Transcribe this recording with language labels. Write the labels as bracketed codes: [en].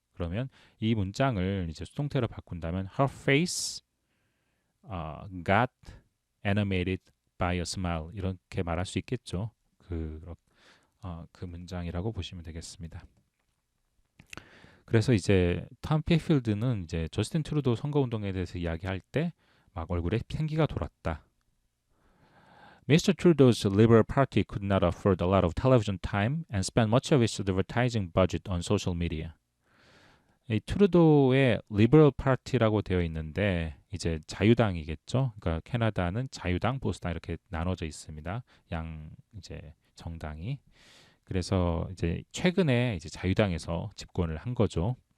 [ko] 그러면 이 문장을 이제 수동태로 바꾼다면 [en] her face got animated by a smile [ko] 이렇게 말할 수 있겠죠. 그 문장이라고 보시면 되겠습니다. 그래서 이제 톰 피필드는 이제 저스틴 트루도 선거운동에 대해서 이야기할 때 막 얼굴에 생기가 돌았다. [en] Mr. Trudeau's Liberal Party could not afford a lot of television time and spent much of its advertising budget on social media. [ko] 이 트루도의 리버럴 파티라고 되어 있는데 이제 자유당이겠죠. 그러니까 캐나다는 자유당, 보수당 이렇게 나눠져 있습니다. 양 이제 정당이. 그래서 이제 최근에 이제 자유당에서 집권을 한 거죠.